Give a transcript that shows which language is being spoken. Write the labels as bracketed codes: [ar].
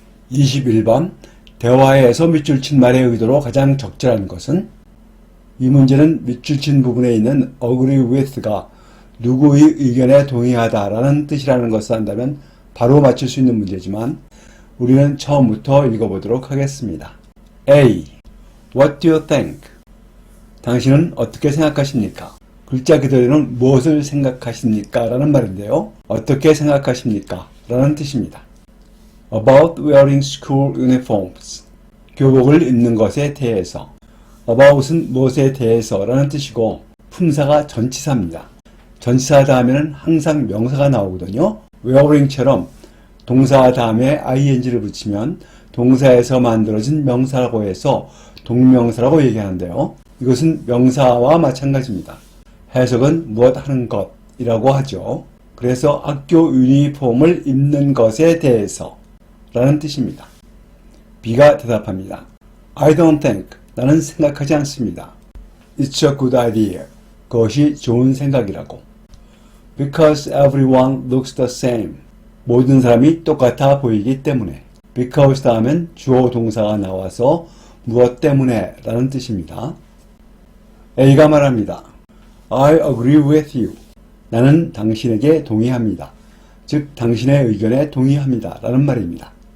[ko] 21번 대화에서 밑줄 친 말의 의도로 가장 적절한 것은 이 문제는 밑줄 친 부분에 있는 [en] agree with [ko] 가 누구의 의견에 동의하다 라는 뜻이라는 것을 한다면 바로 맞출 수 있는 문제지만 우리는 처음부터 읽어보도록 하겠습니다. [en] A. What do you think? [ko] 당신은 어떻게 생각하십니까? 글자 그대로는 무엇을 생각하십니까? 라는 말인데요. 어떻게 생각하십니까? 라는 뜻입니다. [en] About wearing school uniforms. [ko] 교복을 입는 것에 대해서. About은 무엇에 대해서 라는 뜻이고 품사가 전치사입니다. 전치사 다음에는 항상 명사가 나오거든요. wearing처럼 동사 다음에 ing를 붙이면 동사에서 만들어진 명사라고 해서 동명사라고 얘기하는데요. 이것은 명사와 마찬가지입니다. 해석은 무엇 하는 것이라고 하죠. 그래서 학교 유니폼을 입는 것에 대해서 라는 뜻입니다. B가 대답합니다. [en] I don't think. [ko] 나는 생각하지 않습니다. [en] It's a good idea. [ko] 그것이 좋은 생각이라고. [en] Because everyone looks the same. [ko] 모든 사람이 똑같아 보이기 때문에. Because 다음엔 주어 동사가 나와서 무엇 때문에 라는 뜻입니다. A가 말합니다. [en] I agree with you. [ko] 나는 당신에게 동의합니다. 즉 당신의 의견에 동의합니다 라는 말입니다.